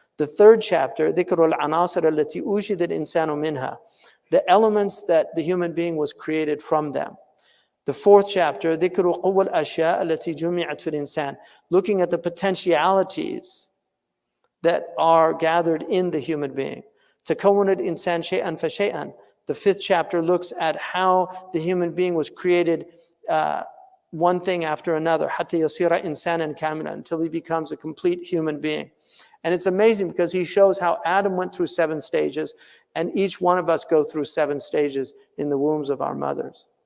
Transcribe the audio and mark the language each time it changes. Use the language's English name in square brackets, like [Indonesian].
[English] The third chapter, [Arabic] Dhikru al-Anasir allati ujida al-insanu minha, [English] the elements that the human being was created from them. The fourth chapter, [Arabic] ذكر قوى الأشياء التي جمعت في الإنسان, [English] looking at the potentialities that are gathered in the human being. [Arabic] تكون الإنسان شيئا فشيئا. [English] The fifth chapter looks at how the human being was created one thing after another, [Arabic] حتى يصير إنسانا كاملا, [English] until he becomes a complete human being. And it's amazing because he shows how Adam went through 7 stages, and each one of us go through 7 stages in the wombs of our mothers.